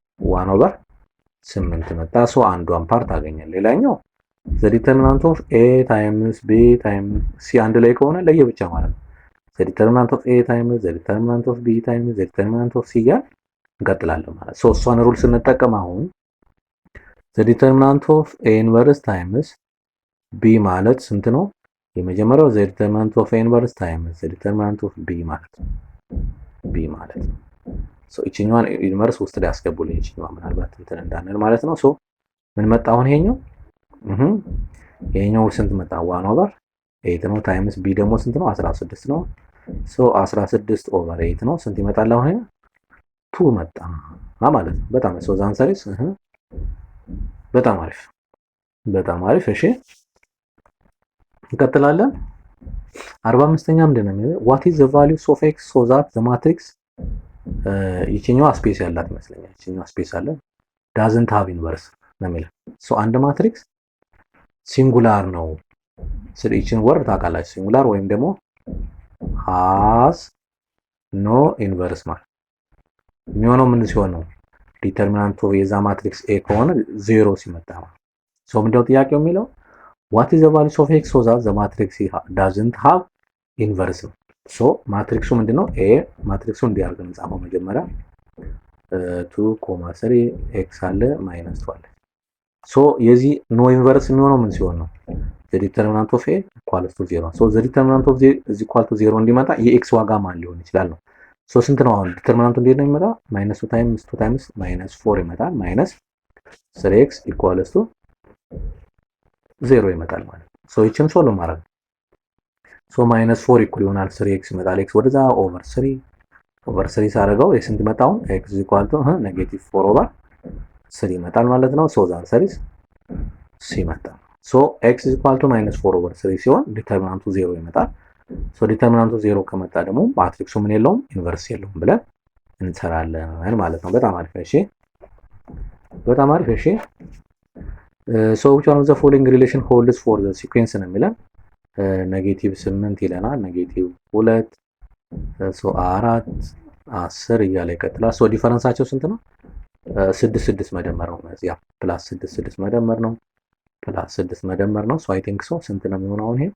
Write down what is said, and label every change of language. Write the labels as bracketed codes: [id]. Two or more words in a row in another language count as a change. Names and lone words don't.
[en] 1 over 8 [am] መጣ። ሶ አንዷን ፓርት አገኘን። ሌላኛው [en] the determinant of a times b times c [am] አንድ ላይ ከሆነ ለየብቻ ማለት ነው። [en] the determinant of a times the determinant of b times the determinant of c [am] ጋር እንቀጥላለን ማለት ሶ እሷን ሩል ስንጠቀም አሁን [en] the determinant of a inverse times b [am] ማለት ስንት ነው? የመጀመሪያው [en] the determinant of a inverse times the determinant of b [am] ማለት ነው። b ማለት ነው። ሶ እቺኛዋን ኢንቨርስ ውስጥ ላይ አስገቡልኝ እቺኛዋ ምናልባት እንትን እንዳንል ማለት ነው። ሶ ምን መጣ አሁን ይሄኛው ስንት መጣ? [en] 1 over 8 [am] ነው [en] times b [am] ደግሞ ስንት ነው? 16 ነው። ሶ [en] 16 over 8 [am] ነው። ስንት ይመጣል አሁን? 2 መጣ ማለት ነው። በጣም ሶ ዛንሰሪስ በጣም አሪፍ እሺ እንቀጥላለን። 45ኛ ምንድን ነው የሚለው [en] what is the value of x so that the matrix [am] ይችኛዋ ስፔስ ያላት ይመስለኛል። ይችኛዋ ስፔስ አለ [en] doesn't have inverse [am] ነው የሚለው ሶ አንድ ማትሪክስ ሲንጉላር ነው። ስለዚህ ይችን ወርድ ታውቃላችሁ ሲንጉላር ወይም ደግሞ [en] has no inverse [am] ማለት የሚሆነው ምን ሲሆን ነው? [en] determinant of [am] የዛ ማትሪክስ ኤ ከሆነ 0 ሲመጣ ነው። ሶ ምንድነው ጥያቄው የሚለው [en] what is the value of x so that the matrix doesn't have inverse [am] ነው። ሶ ማትሪክሱ ምንድነው? ኤ ማትሪክሱ እንዲያርግ እንጻፈው መጀመሪያ 2,3 x አለ -2 አለ። ሶ የዚህ [en] no inverse [am] የሚሆነው ምን ሲሆን ነው? [en] the determinant of a equals to 0 so the determinant of a is equal to 0 [am] እንዲመጣ የኤክስ ዋጋ ማን ሊሆን ይችላል ነው። ሶ ስንት ነው አሁን ዲተርሚናንቱ እንዴት ነው የሚመጣ? [en] -2 times 2 times -4 [am] ይመጣል [en] -3x equals to 0 [am] ይመጣል ማለት ነው። ሶ ይችን ሶልቭ ማድረግ ሶ [en] -4 equal [am] ይሆናል 3x ይመጣል x ወደዛ ኦቨር 3 ሳደርገው የስንት መጣው? [en] x equal to -4 over 3 [am] ይመጣል ማለት ነው። ሶ ዛን ሰሪስ ሲ መጣ። ሶ [en] x equal to -4 over 3 [am] ሲሆን ዲተርሚናንቱ 0 ይመጣል። ሶ ዲተርሚናንቱ 0 ከመጣ ደግሞ ማትሪክሱ ምን የለውም ኢንቨርስ የለውም ብለን እንሰራለን ማለት ነው። በጣም አሪፍ እሺ ሶ [en] which one of the following relation holds for the sequence [am] ነው የሚለን -8 ይለናል -2 ሶ 4 10 እያለ ይቀጥላል። ሶ ዲፈረንሳቸው ስንት ነው? 6 መደመር ነው። እዚያ ፕላስ 6 መደመር ነው ፕላስ 6 መደመር ነው። ሶ [en] I think so [am] ስንት ነው የሚሆነው አሁን ይሄ?